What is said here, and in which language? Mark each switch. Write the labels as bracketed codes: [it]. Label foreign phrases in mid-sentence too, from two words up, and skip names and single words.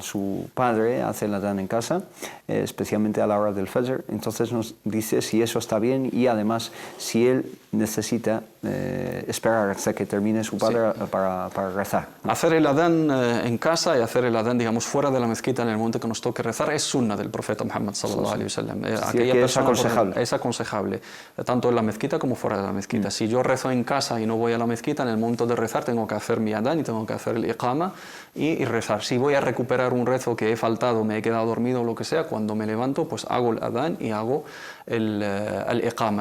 [es] Su padre hace el adán en casa, especialmente a la hora del fajr. Entonces nos dice si eso está bien y además si él necesita esperar hasta que termine su padre para rezar. Hacer el adán en casa y hacer el adán, digamos, fuera de la mezquita en el momento que nos toque rezar es sunna del profeta Muhammad [ar] صلى الله عليه وسلم. [es] Que es aconsejable. Es aconsejable, tanto en la mezquita como fuera de la mezquita. Si yo rezo en casa y no voy a la mezquita, en el momento de rezar tengo que hacer mi adán y tengo que hacer el iqama y rezar. Si voy a recuperar un rezo que he faltado, me he quedado dormido o lo que sea, cuando me levanto, pues hago el adán y hago el iqama.